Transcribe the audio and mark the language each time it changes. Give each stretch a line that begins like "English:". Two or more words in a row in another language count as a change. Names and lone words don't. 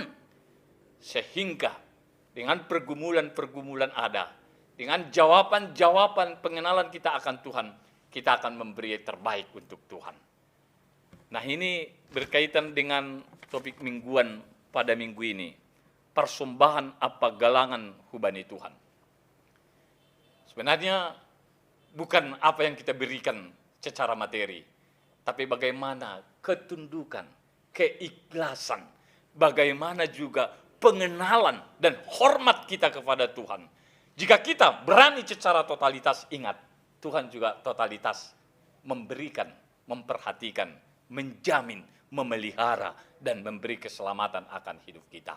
Indonesian: Sehingga dengan pergumulan-pergumulan ada, dengan jawaban-jawaban pengenalan kita akan Tuhan, kita akan memberi yang terbaik untuk Tuhan. Nah, ini berkaitan dengan topik mingguan pada minggu ini. Persembahan apa
Batak Simalungun: galangan hubani Tuhan.
Indonesian: Sebenarnya bukan apa yang kita berikan secara materi, tapi bagaimana ketundukan, keikhlasan, bagaimana juga pengenalan dan hormat kita kepada Tuhan. Jika kita berani secara totalitas, ingat, Tuhan juga totalitas memberikan, memperhatikan, menjamin, memelihara, dan memberi keselamatan akan hidup kita.